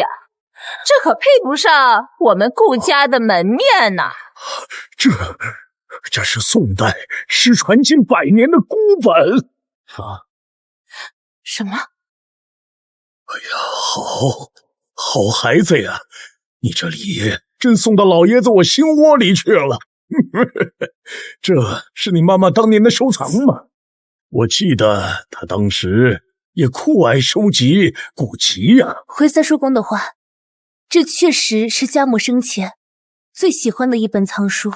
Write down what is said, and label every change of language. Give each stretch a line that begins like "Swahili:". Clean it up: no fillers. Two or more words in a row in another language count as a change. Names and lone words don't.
Chinese: 這可配不上我們顧家的門面吶！這是宋代失傳近100年的古本啊！什麼？哎呀，好孩子呀！你這禮真送到老爺子我心窩裡去了。這是你媽媽當年的收藏嗎？我記得她當時也酷愛收集古籍呀。回三叔公的話，這確實是家母生前最喜歡的一本藏書。